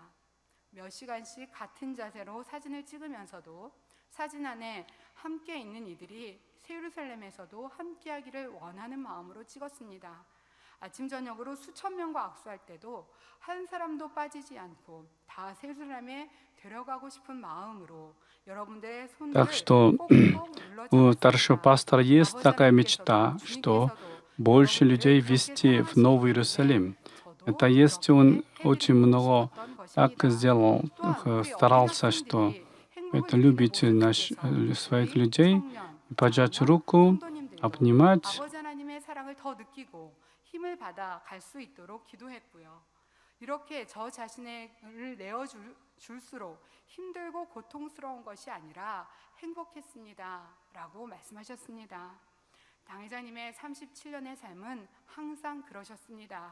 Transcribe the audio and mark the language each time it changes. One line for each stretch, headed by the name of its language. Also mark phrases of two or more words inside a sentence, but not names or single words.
Korean: 몇 시간씩 같은 자세로 사진을 찍으면서도 사진 안에 함께 있는 이들이 예루살렘에서도 함께 하기를 원하는 마음으로 찍었습니다. 아침 저녁으로 수천 명과 악수할 때도 한 사람도 빠지지 않고 다 예루살렘에 데려가고 싶은 마음으로 여러분들의 손을
Russian: Так что у старшего пастора есть такая мечта, что больше людей вести в Новый Иерусалим. Это есть он очень много так сделал, старался, что это любить своих людей, пожать руку,
Korean: 성도님들도
Russian: обнимать.
Korean: 아버지 하나님의 사랑을 더 느끼고 힘을 받아 갈 수 있도록 기도했고요. 이렇게 저 자신을 내어줄수록 힘들고 고통스러운 것이 아니라 행복했습니다 라고 말씀하셨습니다. 당회자님의 37년의 삶은 항상 그러셨습니다.